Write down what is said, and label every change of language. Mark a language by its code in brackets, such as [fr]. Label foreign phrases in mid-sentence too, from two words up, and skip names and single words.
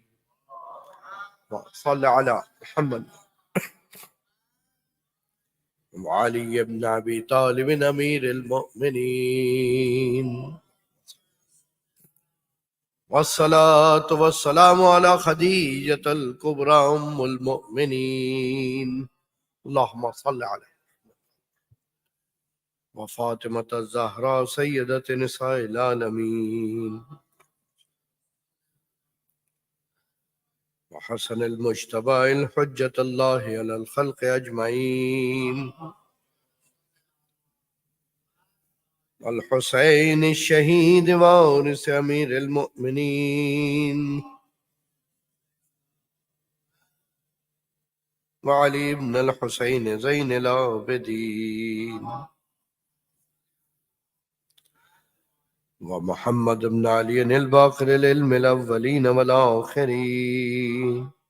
[ar] صلى الله على محمد و علي ابن أبي طالب أمير المؤمنين. والصلاة والسلام على خديجة الكبرى أم المؤمنين. اللهم صل على و فاطمة الزهراء سيدة نساء العالمين. و الحسن المجتبى حجة الله على الخلق أجمعين. الحسين الشهيد وارث أمير المؤمنين. و علي ابن الحسين زين العابدين. و محمد ابن علي الباقر للأولين والآخرين.